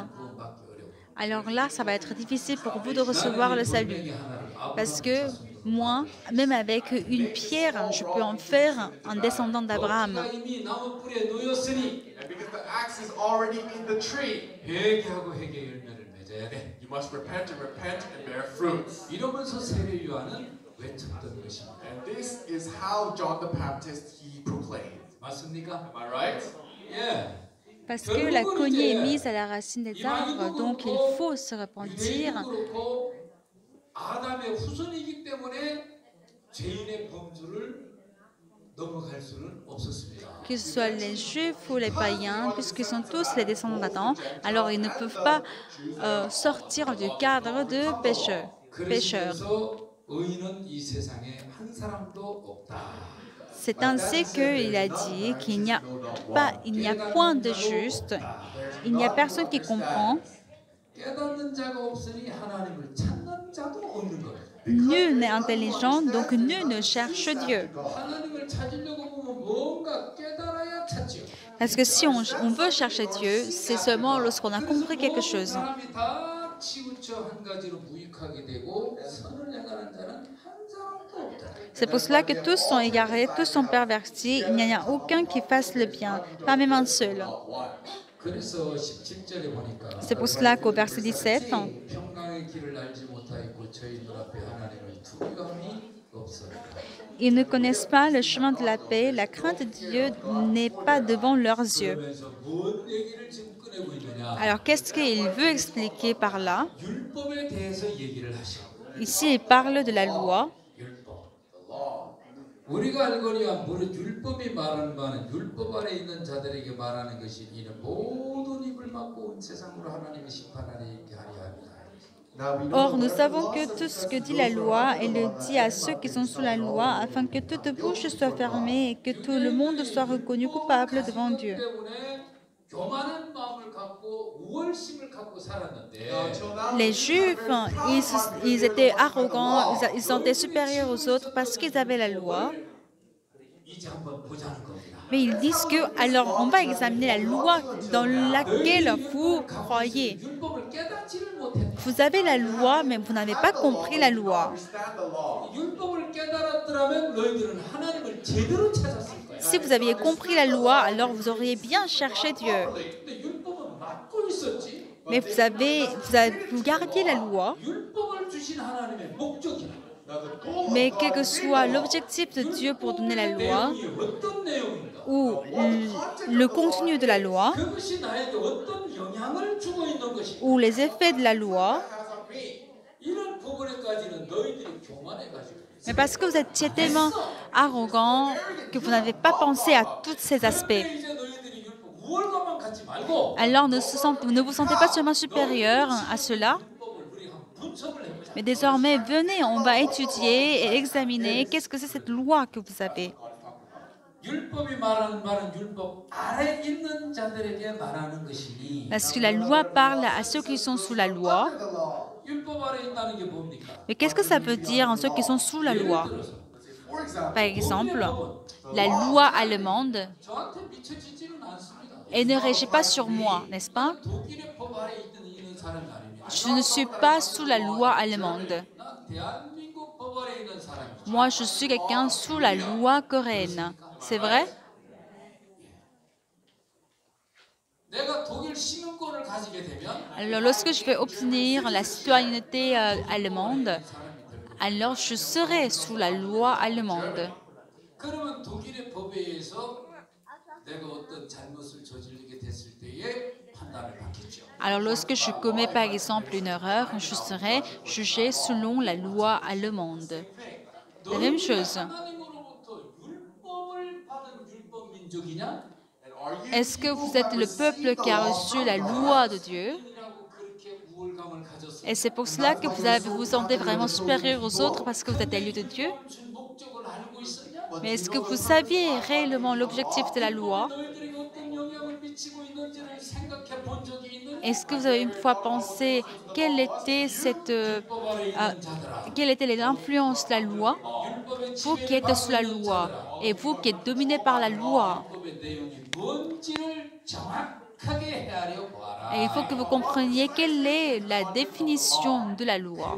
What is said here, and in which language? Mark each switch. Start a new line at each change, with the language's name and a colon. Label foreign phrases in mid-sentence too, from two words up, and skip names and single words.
Korean: 구원받기 어려워.
French: Alors là, ça va être difficile pour vous de recevoir le salut.
Korean: 분명히 하나를
French: Parce que moi, même avec une pierre, je peux en faire un descendant d'Abraham.
Korean: 피가 이미 나무 뿌리에 놓였으니
English: And because the axe is already in the tree,
Korean: 회개하고 회개 열매를 맺어야 돼.
English: you must repent and bear fruits.
Korean: 이러면서 세례 요한은 외쳤던 것입니다.
English: And this is how John the Baptist he proclaimed.
Korean: 맞습니까?
English: Am I right?
Korean: 예.
French: Parce que la cognée est mise à la racine des arbres, donc il faut se repentir.
Korean: 유대인도 그렇고 아담의 후손이기 때문에 죄인의 범주를 넘어갈 수는 없었습니다.
French: Que ce soit les Juifs ou les païens, puisqu'ils sont tous les descendants d'Adam, alors ils ne peuvent pas sortir du cadre de pécheurs.
Korean: 그래서 의인은 이 세상에 한 사람도 없다.
French: C'est ainsi qu'il a dit qu'il n'y a point de juste, il n'y a personne qui comprend,
Korean: 깨닫는 자가 없으니 하나님을 찾는 자도 없는 것.
French: nul n'est intelligent, donc nul ne cherche Dieu.
Korean: 하나님을 찾으려고 보면 뭔가 깨달아야 찾죠.
French: Parce que si on veut chercher Dieu, c'est seulement lorsqu'on a compris quelque chose.
Korean: 사람이 다 치우쳐 한 가지로 무익하게 되고 선을 행하는 자는 한 사람도 없다.
French: C'est pour cela que tous sont égarés, tous sont pervertis, il n'y en a aucun qui fasse le bien, pas même un seul.
Korean: 그래서 17절에 보니까
French: C'est pour cela qu'au verset 17,
Korean: 평강의 길을 알지 못하였고 저희 눈앞에 하나님을 두려움이 없었다.
French: ils ne connaissent pas le chemin de la paix, la crainte de Dieu n'est pas devant leurs yeux.
Korean: 그러면서 뭔 얘기를 지금 꺼내고 있느냐?
French: Alors qu'est-ce qu'il veut expliquer par là?
Korean: 율법에 대해서 얘기를 하셔.
French: Ici, il parle de la loi.
Korean: 율법. 우리가 알거니와 무릇 율법이 말하는 바는 율법 아래 있는 자들에게 말하는 것이 이는 모든 입을 막고 온 세상으로 하나님의 심판하려 있게 하려 합니다.
French: Or, nous savons que tout ce que dit la loi, elle le dit à ceux qui sont sous la loi, afin que toute bouche soit fermée et que tout le monde soit reconnu coupable devant Dieu.
Korean: 교만한 마음을 갖고 우월심을 갖고 살았는데
French: Les Juifs, ils étaient arrogants, ils étaient supérieurs aux autres parce qu'ils avaient la loi.
Korean: 이제 한번 보자는 겁니다.
French: Mais ils disent que, alors, on va examiner la loi dans laquelle vous croyez.
Korean: 율법을 깨닫지를 못했다.
French: Vous avez la loi, mais vous n'avez pas compris la loi.
English: Understand the law.
Korean: 율법을 깨달았더라면 너희들은 하나님을 제대로 찾았을 거야.
French: Si vous aviez compris la loi, alors vous auriez bien cherché Dieu.
Korean: 근데 율법은 막고 있었지.
French: Mais vous gardiez la loi,
Korean: 율법을 주신 하나님의 목적이야.
English: Now the goal
French: mais quel que soit l'objectif de Dieu pour donner la loi,
Korean: 내용이 어떤 내용인가?
French: ou le contenu de la loi,
Korean: 그것이 나에게 어떤 영향을 주고 있는 것인가?
French: ou les effets de la loi,
English: has on me.
Korean: 이런 부분에까지는 너희들이 교만해가지고
French: mais parce que vous étiez tellement arrogant que vous n'avez pas pensé à tous ces aspects.
Korean: 근데 이제 너희들이 율법 우월감만 갖지 말고
French: Alors ne vous sentez pas seulement supérieur à cela,
Korean: 율법을 우리 한번 분석을 해보자.
French: mais désormais, venez, on va étudier et examiner qu'est-ce que c'est cette loi que vous avez.
Korean: 율법이 말하는 말은 율법 아래 있는 자들에게 말하는 것이니
French: Parce que la loi parle à ceux qui sont sous la loi.
Korean: 율법 아래 있다는 게 뭡니까?
French: Mais qu'est-ce que ça veut dire en ceux qui sont sous la loi?
English: For example,
French: Par exemple, la loi allemande,
Korean: 저한테 미쳐지지는 않습니다.
French: elle ne régit pas sur moi, n'est-ce pas?
Korean: 독일의 법 아래 있는 사람이 아닙니다.
French: Je ne suis pas sous la loi allemande.
Korean: 난 대한민국 법 아래 있는 사람이죠.
French: Moi, je suis quelqu'un sous la loi coréenne. C'est vrai?
Korean: 내가 독일 시민권을 가지게 되면
French: Alors, lorsque je vais obtenir la citoyenneté allemande, alors je serai sous la loi allemande.
Korean: 그러면 독일의 법에 의해서 내가 어떤 잘못을 저지르게 됐을 때에 판단을 받겠죠.
French: Alors, lorsque je commets par exemple une erreur, je serai jugé selon la loi allemande. La même chose.
Korean: 하나님으로부터 율법을 받은 율법 민족이냐?
English: and are you
French: Est-ce que vous êtes le peuple qui a reçu la loi de Dieu?
Korean: 이라고 그렇게 우월감을 가졌어.
French: Et c'est pour cela que vous vous sentez vraiment supérieur aux autres parce que vous êtes élu de Dieu?
Korean: 준 목적을 알고 있었냐?
French: Mais est-ce que vous saviez réellement l'objectif de la loi?
Korean: 너희들에게 어떤 영향을 미치고 있는지를 생각해 본 적이 있느냐?
French: Est-ce que vous avez une fois pensé quelle était
Korean: 법 아래 있는 자들아.
French: quelle était l'influence de la loi?
Korean: 율법의
French: Vous qui êtes sous la loi et vous qui êtes dominé par la loi.
Korean: 율법의 내용이 뭔지를 정확하게 헤아려 보아라.
French: Et il faut que vous compreniez quelle est la définition de la loi.